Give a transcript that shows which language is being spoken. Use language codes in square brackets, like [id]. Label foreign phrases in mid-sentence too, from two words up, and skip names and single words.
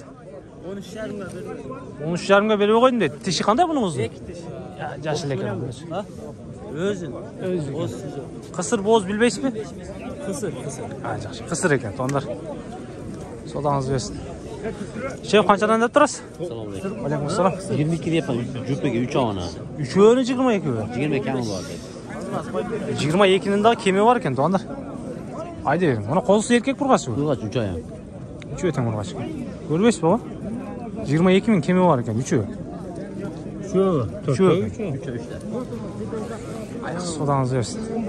[ky] 13,5-га бердим. 13,5-га бербей койдум дейт. Тиши кандай бунуңуздун? 2 тиш. Жашыл экен. Өзүн. Кысыр бооз билбейсизби? Кысыр. Жакшы. Кысыр экен, тоңдар. Содаңызды берсин. Шеф канчадан деп турасыз? [uz] Assalomu alaykum. [ky] Алейкум ассалам. [uz] 22 deyapman, jupiga 3 ona. [ky] Üçөөнү 22бі? [uz] 20 kami bor dedi. [ky] 22-нин дагы кеми бар экен, тоңдар. Айда бериң. Мына козусу эркек бургачы бу? [uz] Urg'ach 3 oyam. [ky] 3 тең ургач экен. Көрбөйсүзбү бaba? 22 миң кеми бар экен, 3. 3. Аяк содаңызды берсин.